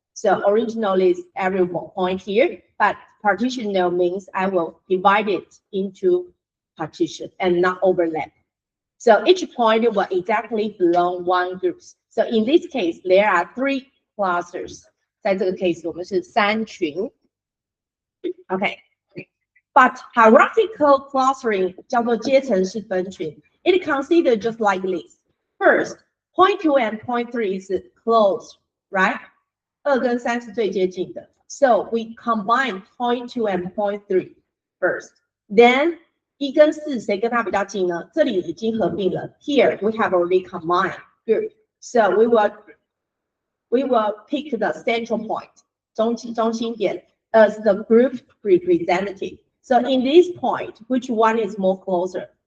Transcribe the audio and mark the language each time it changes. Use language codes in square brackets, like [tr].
[en] So original is every point here, but partitional means I will divide it into partition and not overlap. So each point will exactly belong one group. So in this case, there are 3 clusters. [zh] 在这个 case 我们是3群。Okay. [en] But hierarchical clustering [zh] 叫做阶层式分群。 [en] It considered just like this. First, point 2 and point 3 is close, right? [zh] 2跟3是最接近的。 [en] So we combine point 2 and point 3 first. [zh] Then 1跟4谁跟它比较近呢？这里已经合并了。 [en] Here we have already combined. Good. So we will pick the central point 中心点 as the group representative. So in this point, which one is more closer?